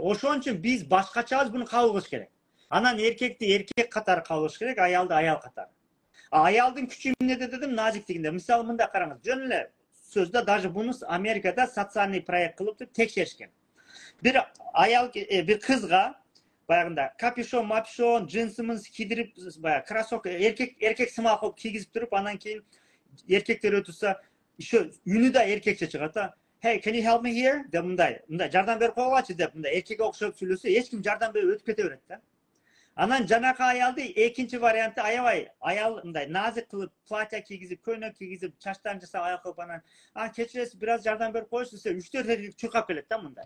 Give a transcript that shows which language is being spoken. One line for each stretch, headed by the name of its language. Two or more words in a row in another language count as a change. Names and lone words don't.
Kyrgyz: Ошон үчүн биз башкачабыз буну кабыл кылыш керек. Анан эркекти эркек катары кабыл кылыш керек, аялды аял катары. Аялдын күчү эмнеде дедим, назиктигинде. Мисалы мындай караңыз, жөн эле сөздө даже буну Америкада
Russian: социальный проект
Kyrgyz: кылып текшеришкен. Bir аял, бир кызга баягында капюшон, мапюшон, джинсымыз кийдирип, баягы кроссовка, эркек сымак кылып кийгизип туруп, анан кийин эркектер өтүрсө, ошо үнү да эркекче чыгат да.
English: Hey, can you help me here?
Kyrgyz: деп мындай жардам берип койгочу деп мындай эркекке окшоп сүйлөсө, эч ким жардам берип өтүп кете берет да. Анан жанакы аялды экинчи варианты аябай аял мындай назик кылып, платья кийгизип, көйнөк кийгизип, чачтарын жасап, аяк кылып анан, кечиресиз, бир аз жардам берип коюңуз десе, 3-4 эркек чуркап келет да мындай.